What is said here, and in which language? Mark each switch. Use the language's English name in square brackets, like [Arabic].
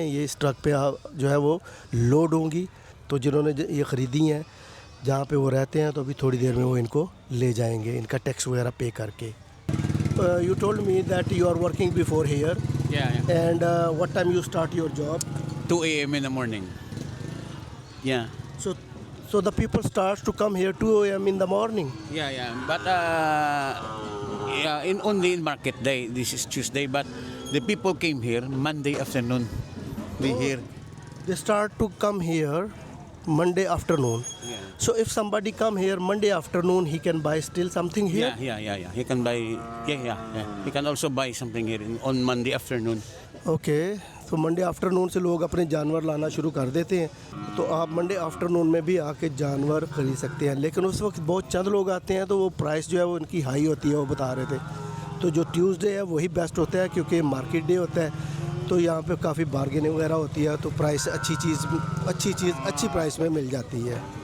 [Hindi] ये इस ट्रक पे जो है वो लोड होंगी। तो जिन्होंने ये ख़रीदी हैं जहाँ पे वो रहते हैं, तो अभी थोड़ी देर में वो इनको ले जाएंगे, इनका टैक्स वगैरह पे करके। [English] You told me that you are working before here, Yeah. And what time you start your job? 2 a.m. in the morning. Yeah. So the people starts to come here 2 a.m. in the morning. Yeah. But yeah, only in market day. This is Tuesday, but the people came here Monday afternoon. They here. They start to come here Monday afternoon. Yeah. So if somebody come here Monday afternoon, he can buy still something here. Yeah. He can buy. Yeah. He can also buy something here on Monday afternoon. [Hindi] Okay तो Monday afternoon से लोग अपने जानवर लाना शुरू कर देते हैं, तो आप मंडे आफ्टरनून में भी आके जानवर ख़रीद सकते हैं। लेकिन उस वक्त बहुत चंद लोग आते हैं तो वो प्राइस जो है वो उनकी हाई होती है, वो बता रहे थे। तो जो ट्यूसडे है वही बेस्ट होता है क्योंकि मार्केट डे होता है, तो यहाँ पे काफ़ी बार्गेनिंग वगैरह होती है, तो प्राइस अच्छी प्राइस में मिल जाती है।